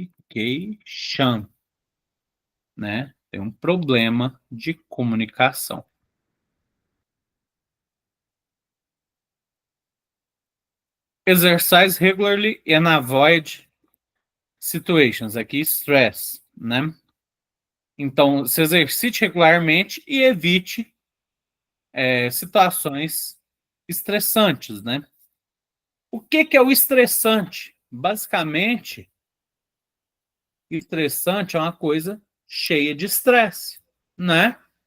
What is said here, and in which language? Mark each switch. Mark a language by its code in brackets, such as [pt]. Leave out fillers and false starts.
[pt] Communication, né? Tem um problema de comunicação. [en] Exercise regularly and avoid situations. [pt] Aqui, stress, né? Então, se exercite regularmente e evite situações estressantes, né? O que é o estressante? Basicamente, estressante é uma coisa cheia de estresse, né?